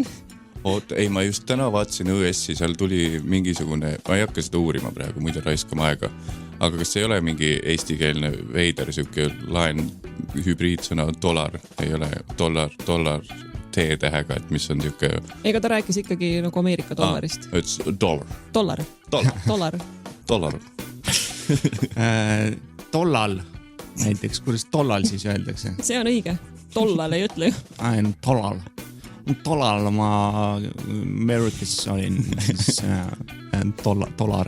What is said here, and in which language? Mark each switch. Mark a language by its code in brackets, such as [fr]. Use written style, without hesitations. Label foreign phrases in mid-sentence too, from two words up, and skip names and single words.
[et] Ei, ma just täna vaatasin ÜS-i, seal tuli mingisugune, ma ei hakka seda uurima praegu, muidu raiskama aega. aga kas ei ole mingi eestikeelne veider siuke laen hübriidsõna dollar, ei ole dollar T-tähega, et mis on siuke... Ega ta rääkis ikkagi nagu Ameerika dollarist. [en] It's dollar. Dollar. [et] Tollal näiteks, kuidas tollal siis öeldakse? See on õige. Tollal ei ütle ju. Tollal ma Amerikas olin siis dollar.